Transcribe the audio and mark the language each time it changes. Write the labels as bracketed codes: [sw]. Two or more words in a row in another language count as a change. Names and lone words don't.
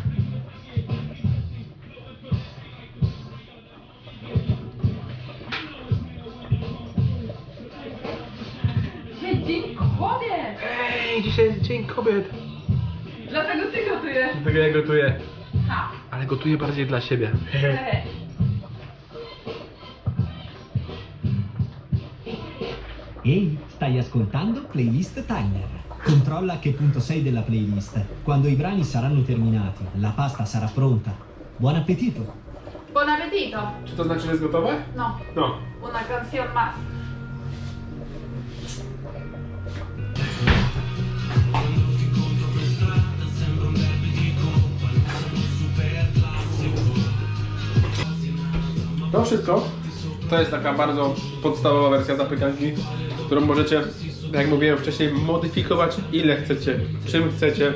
[pl] Dzień kobiet! Ej, dzisiaj jest Dzień Kobiet. Dlatego ty gotujesz. Dlatego ja gotuję. Ha! Ale gotuję bardziej dla siebie. [it] Ehi, stai ascoltando Playlist Timer. Controlla a che punto sei della playlist. Quando i brani saranno terminati, la pasta sarà pronta. Buon appetito! Buon appetito. [pl] Czy to znaczy, że jest gotowe? [es] No, No. una canción más. [pl] To wszystko to jest taka bardzo podstawowa wersja zapiekanki, którą możecie, jak mówiłem wcześniej, modyfikować ile chcecie, czym chcecie.